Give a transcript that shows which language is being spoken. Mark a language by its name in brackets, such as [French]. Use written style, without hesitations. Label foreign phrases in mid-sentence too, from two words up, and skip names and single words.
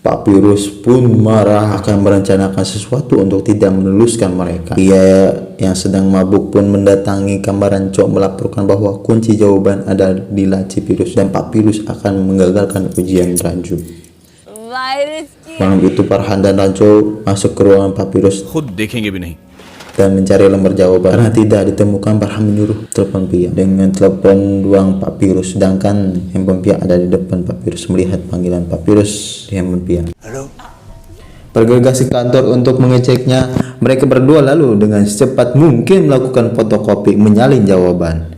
[Indonesian] Papyrus pun marah akan merencanakan sesuatu untuk tidak meluluskan mereka. Ia yang sedang mabuk pun mendatangi kamar Ranco melaporkan bahwa kunci jawaban ada di laci Papyrus dan Papyrus akan menggagalkan ujian Raju. Malam itu Farhan dan Ranco masuk ke ruangan Papyrus [Hindi] खुद देखेंगे भी नहीं. [Indonesian] dan mencari lembar jawaban. Karena tidak ditemukan, Farhan menyuruh telepon Pia dengan telepon ruang Papyrus, sedangkan handphone Pia ada di depan Papyrus. Melihat panggilan Papyrus di handphone Pia, Halo. bergegas ke kantor untuk mengeceknya. Mereka berdua lalu dengan secepat mungkin melakukan fotokopi menyalin jawaban.